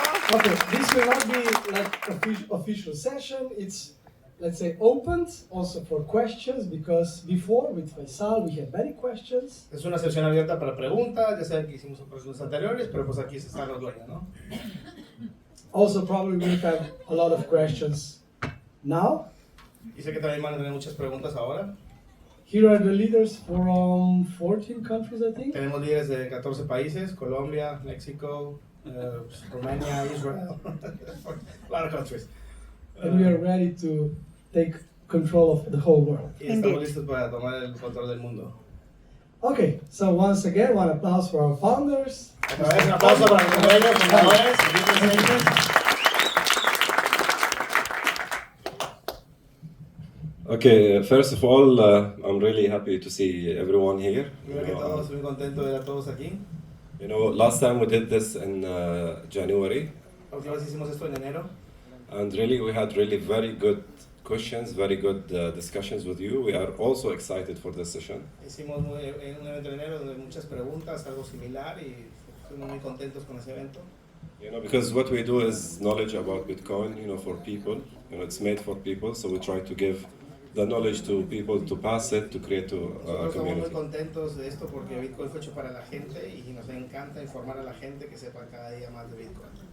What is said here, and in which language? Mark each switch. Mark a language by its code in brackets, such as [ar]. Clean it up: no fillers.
[en] Okay, this will not be like official session. It's, let's say, opened also for questions, because before with Faisal we had many questions. [es] Es una sesión abierta para preguntas, ya saben que hicimos preguntas anteriores, pero pues aquí están los dueños, ¿no? [en] Also, probably we'll have a lot of questions now. [es] Y sé que también van a tener muchas preguntas ahora. [en] Here are the leaders from 14 countries, I think. [es] Tenemos líderes de 14 países, Colombia, México, Romania, Israel, [en] a lot of countries. And we are ready to take control of the whole world. [es] Y estamos listos para tomar el control del mundo. [en] Okay, so once again, one applause for our founders. [es] Otra vez un aplauso para los dueños, fundadores, aquí presentes. [en] Okay, first of all, I'm really happy to see everyone here. [es] Primero que todo, estoy muy contento de ver a todos aquí. [en] You know, last time we did this in January, [es] La última vez hicimos esto en enero. [en] and really we had really very good questions, very good discussions with you. We are also excited for this session. [es] Hicimos un evento en enero donde muchas preguntas, algo similar, y estuvimos muy contentos con ese evento. [en] You know, because what we do is knowledge about Bitcoin, you know, for people. You know, it's made for people, so we try to give the knowledge to people to pass it, to create a [es] Nosotros estamos muy [en] community. [es] contentos de esto porque Bitcoin fue hecho para la gente y nos encanta informar a la gente que sepa cada día más de Bitcoin.